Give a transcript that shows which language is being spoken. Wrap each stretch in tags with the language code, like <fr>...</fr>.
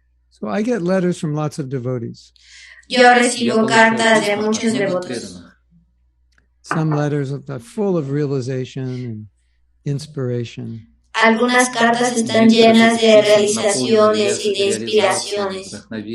<en>So I get letters from lots of devotees.</en> <es>Yo recibo cartas de muchos devotos.</es> <en>Some letters are full of realization and inspiration.</en> <es>Algunas cartas están llenas de realizaciones y de inspiraciones.</es>